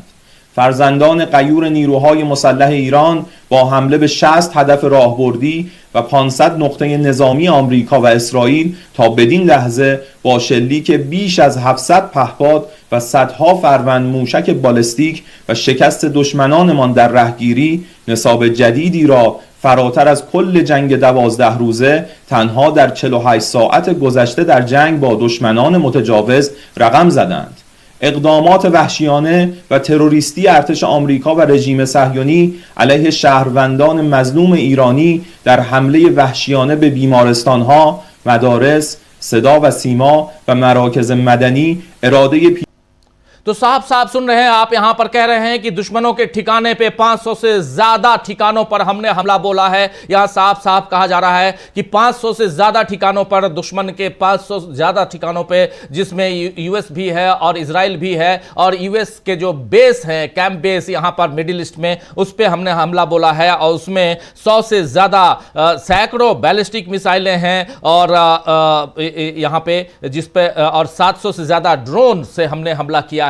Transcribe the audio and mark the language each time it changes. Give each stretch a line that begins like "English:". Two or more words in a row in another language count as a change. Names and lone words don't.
Persian: فرزندان غیور نیروهای مسلح ایران با حمله به 60 هدف راهبردی و 500 نقطه نظامی آمریکا و اسرائیل تا بدین لحظه با شلیک بیش از 700 پهپاد و صدها فروند موشک بالستیک و شکست دشمنانمان در رهگیری، نصاب جدیدی را فراتر از کل جنگ 12 روزه تنها در 48 ساعت گذشته در جنگ با دشمنان متجاوز رقم زدند. اقدامات وحشیانه و تروریستی ارتش آمریکا و رژیم صهیونی علیه شهروندان مظلوم ایرانی در حمله وحشیانه به بیمارستانها، مدارس، صدا و سیما و مراکز مدنی اراده
Hindi: तो साफ साफ सुन रहे हैं आप, यहां पर कह रहे हैं कि दुश्मनों के ठिकाने पे 500 से ज्यादा ठिकानों पर हमने हमला बोला है। यहां साफ साफ कहा जा रहा है कि 500 से ज्यादा ठिकानों पर, दुश्मन के 500 से ज्यादा ठिकानों पे, जिसमें यूएस भी है और इजराइल भी है, और यूएस के जो बेस है,
English: camp base
Hindi: यहां पर मिडिल ईस्ट में, उस पर हमने हमला बोला है और उसमें 100 से ज्यादा सैकड़ों
English: ballistic missiles
Hindi: हैं और यहां पे जिस पे और 700 से ज्यादा ड्रोन से हमने हमला किया है।